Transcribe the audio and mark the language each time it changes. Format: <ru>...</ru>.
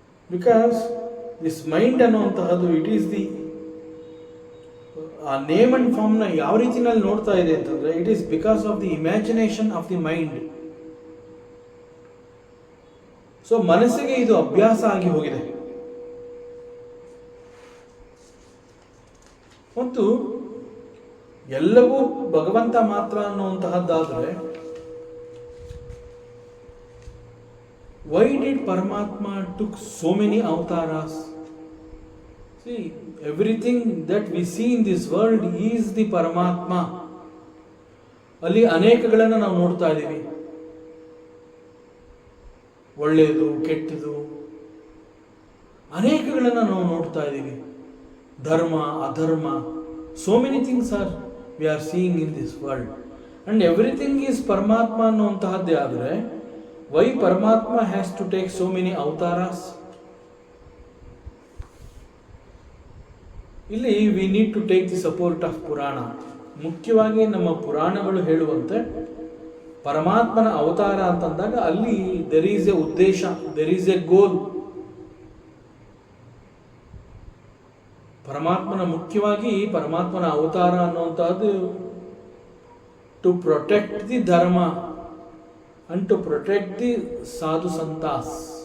<en>Because this mind</en> <kn>ಅನ್ನುವಂತಹದ್ದು</kn> <en>it is the name and form</en> <kn>ನ ಯಾವ ರೀತಿನಲ್ಲಿ ನೋಡ್ತಾ ಇದೆ ಅಂತಂದ್ರೆ,</kn> <en>It is because of the imagination of the mind.</en> <kn>So ಮನಸ್ಸಿಗೆ ಇದು ಅಭ್ಯಾಸ ಆಗಿ ಹೋಗಿದೆ. ಮತ್ತು ಮತ್ತು ಎಲ್ಲವೂ ಭಗವಂತ ಮಾತ್ರ ಅನ್ನುವಂತಹದ್ದಾದರೆ,</kn> <en>why did Paramatma took so many avatars? See, everything that we see in this world is the Paramatma.</en> <kn>ಅಲ್ಲಿ ಅನೇಕಗಳನ್ನು ನಾವು ನೋಡ್ತಾ ಇದ್ದೀವಿ. ಒಳ್ಳೆಯದು, ಕೆಟ್ಟದು, ಅನೇಕಗಳನ್ನು ನಾವು ನೋಡ್ತಾ ಇದ್ದೀವಿ.</kn> <en>ಧರ್ಮ, ಅಧರ್ಮ, so many things are we are seeing in this world, and everything is Paramatma</en> <kn>ಅನ್ನುವಂತಹದ್ದೇ ಆದರೆ,</kn> <en>why Paramatma has to take so many avatars? ಇಲ್ಲಿ we need to take the support of Purana.</en> <kn>ಮುಖ್ಯವಾಗಿ ನಮ್ಮ ಪುರಾಣಗಳು ಹೇಳುವಂತೆ ಪರಮಾತ್ಮನ ಅವತಾರ ಅಂತಂದಾಗ ಅಲ್ಲಿ</kn> <en>there is a</en> <kn>ಉದ್ದೇಶ,</kn> <en>there is a goal.</en> <kn>ಮುಖ್ಯವಾಗಿ ಪರಮಾತ್ಮನ ಅವತಾರ ಅನ್ನುವಂತಹದ್ದು</kn> <en>To protect the dharma and to protect the sadhu santas.</en>